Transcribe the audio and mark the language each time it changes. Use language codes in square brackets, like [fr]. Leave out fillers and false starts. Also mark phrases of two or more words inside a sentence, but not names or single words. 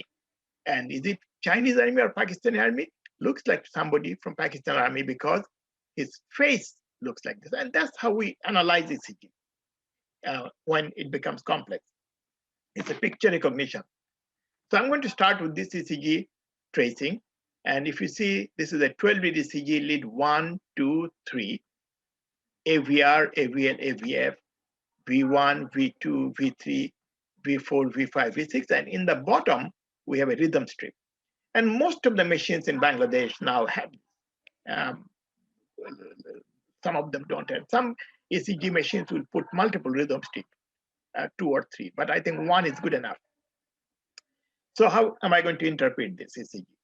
[en] And is it Chinese army or Pakistani army? Looks like somebody from Pakistan army because his face looks like this. And that's how we analyze ECG when it becomes complex. It's a picture recognition. So I'm going to start with this ECG tracing. And if you see, this is a 12-lead ECG, lead 1, 2, 3, AVR, AVL, AVF, V1, V2, V3, V4, V5, V6. And in the bottom, we have a rhythm strip. And most of the machines in Bangladesh now have, some of them don't have. Some ECG machines will put multiple rhythm strips, 2 or 3, but I think 1 is good enough. So how am I going to interpret this ECG?